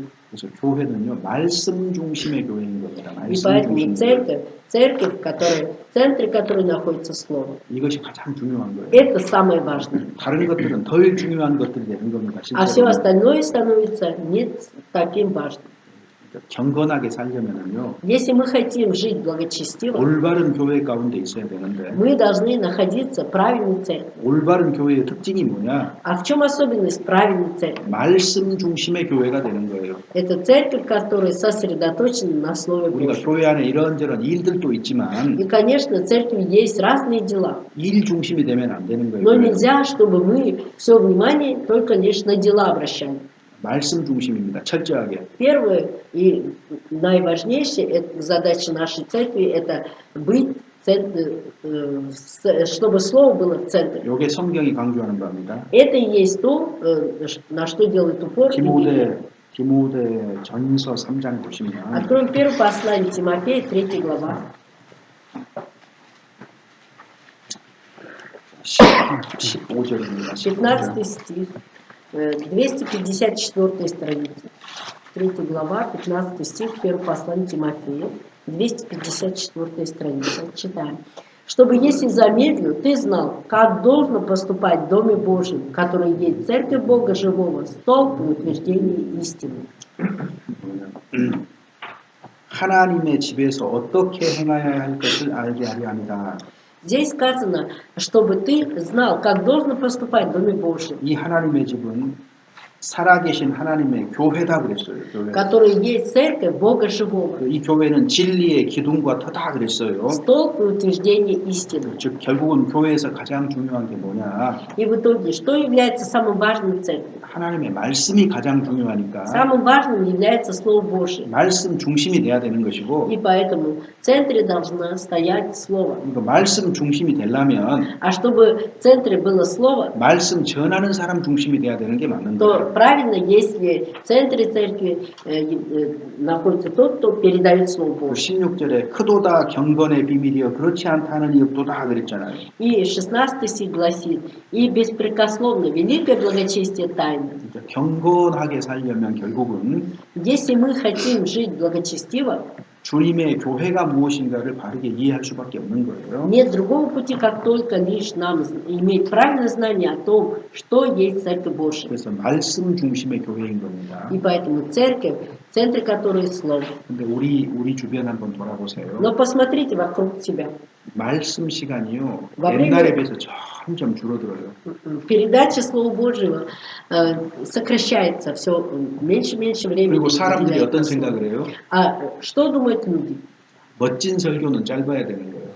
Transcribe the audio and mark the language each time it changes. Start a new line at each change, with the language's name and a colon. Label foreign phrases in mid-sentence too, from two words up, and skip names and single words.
Korean: 그래서 교회는요 말씀 중심의 교회인 겁니다.
Russian: И
Korean: 말씀
Russian: поэтому
Korean: 중심의
Russian: церковь, в центре которой находится Слово,
Korean: 이것이 가장 중요한 거예요.
Russian: это самое важное.
Korean: 다른 것들은 덜 중요한 것들이 되는 겁니다.
Russian: А все
Korean: 실제로.
Russian: остальное становится не таким важным.
Korean: 경건하게 살려면은요
Russian: Если мы хотим жить благочестиво,
Korean: 올바른 교회 가운데 있어야 되는데
Russian: мы должны находиться в правильной церкви.
Korean: 올바른 교회의 특징이 뭐냐?
Russian: А в чем особенность правильной церкви?
Korean: 말씀 중심의 교회가 되는 거예요.
Russian: Это церковь, которая сосредоточена на Слове
Korean: 우리가
Russian: Божьем.
Korean: 교회 안에 이런저런 일들도 있지만
Russian: И, конечно, в церкви есть разные дела.
Korean: 일 중심이 되면 안 되는
Russian: Но
Korean: 거예요.
Russian: нельзя, чтобы мы все внимание только лишь на дела обращали.
Korean: 말씀 중심입니다. 철저하게.
Russian: Первое и наиважнейшее задача нашей церкви – это быть, чтобы Слово было в центре.
Korean: 이게 성경이 강조하는 바입니다.
Russian: Это и есть то, на что делает упор Библия.
Korean: 디모데 전서 3장 보시면
Russian: Откроем первое послание Тимофея, 3 глава.
Korean: 15절입니다.
Russian: 15 стих, 254 страница. 3 глава, 15 стих, первое послание Тимофея, 254 страница. Читаем. Чтобы, если замедлил, ты знал, как должно поступать в Доме Божьем, который есть Церковь Бога Живого, столб и утверждение истины.
Korean: 하나님의 집에서 어떻게 행하여야 할 것을 알게 하려 합니다.
Russian: Здесь сказано, чтобы ты знал, как должно поступать в Доме Божьем,
Korean: 이 하나님의 집은 살아계신 하나님의 교회다 그랬어요. 교회.
Russian: который есть Церковь Бога Живого,
Korean: 이 교회는 진리의 기둥과 터다 그랬어요.
Russian: столб и утверждение истины.
Korean: 즉 결국은 교회에서 가장 중요한 게 뭐냐?
Russian: И в итоге, что является самым важным в церкви?
Korean: 하나님의 말씀이 가장 중요하니까
Russian: Самым важным является Слово Божие.
Korean: 말씀 중심이 돼야 되는 것이고
Russian: И поэтому в центре должно стоять Слово.
Korean: 이거 말씀 중심이 되려면
Russian: А чтобы в центре было Слово,
Korean: 말씀 전하는 사람 중심이 돼야 되는 게 맞는
Russian: то
Korean: 거예요.
Russian: правильно, если в центре церкви находится тот, кто передает Слово
Korean: 그
Russian: Божье.
Korean: 16절에 크도다 경건의 비밀이여 그렇지 않다는 이 없도다 그랬잖아요.
Russian: И 16 стих гласит, и беспрекословно великое благочестие тайны.
Korean: 그러니까 경건하게 살려면 결국은
Russian: Если мы хотим жить благочестиво,
Korean: 주님의 교회가 무엇인가를 바르게 이해할 수밖에 없는 거예요.
Russian: нет другого пути, как только лишь нам иметь правильное знание о том, что есть Церковь Божья.
Korean: 그래서 말씀 중심의 교회인 겁니다.
Russian: И поэтому церковь, в центре которой Слово.
Korean: 근데 우리 주변 한번 돌아보세요.
Russian: Но посмотрите вокруг себя.
Korean: 말씀 시간이요.
Russian: во
Korean: 옛날에
Russian: время
Korean: 비해서 점점 줄어들어요.
Russian: передача Слова Божьего сокращается все меньше и меньше времени.
Korean: 그리고 사람들이
Russian: уделяют
Korean: 어떤
Russian: на слово.
Korean: 생각을 해요?
Russian: А что думают люди?
Korean: 멋진 설교는 짧아야 되는 거예요.